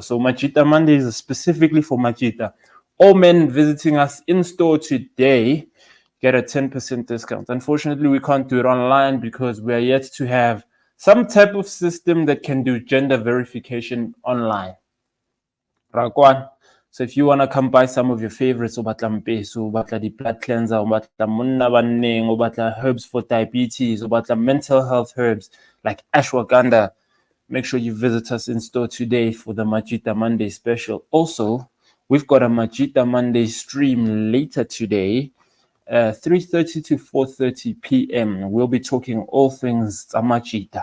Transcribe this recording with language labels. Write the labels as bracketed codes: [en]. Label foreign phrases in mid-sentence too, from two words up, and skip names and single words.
[en] So Machita Monday is specifically for Machita. All men visiting us in store today get a 10% discount. Unfortunately, we can't do it online because we are yet to have some type of system that can do gender verification online. Rakwan. So if you want to come buy some of your favorites, [st] o batla mpeso, o batla di- [en] blood cleanser, [st] o batla monna banneng, o batla [en] herbs for diabetes, [st] o batla [en] mental health herbs like ashwagandha, make sure you visit us in store today for the Majita Monday special. Also, we've got a Majita Monday stream later today, 3:30 to 4:30 p.m. We'll be talking all things Majita.